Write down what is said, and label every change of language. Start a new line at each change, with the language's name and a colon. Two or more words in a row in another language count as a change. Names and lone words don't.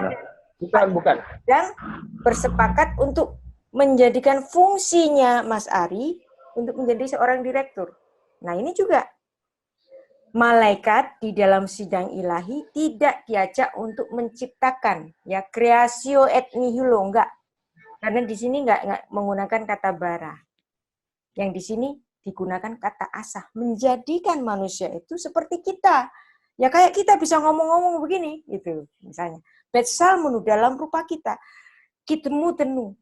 Indonesian: Bukan. sedang bersepakat untuk menjadikan fungsinya Mas Ari untuk menjadi seorang direktur. Nah, ini juga malaikat di dalam sidang ilahi tidak diajak untuk menciptakan, ya,
Latin: creatio et nihilo,
Indonesian: enggak. Karena di sini enggak menggunakan kata bara. Yang di sini digunakan kata asah, menjadikan manusia itu seperti kita. Ya kayak kita bisa ngomong-ngomong begini, gitu misalnya. Betsalmunu dalam rupa kita. Kitemu tenu.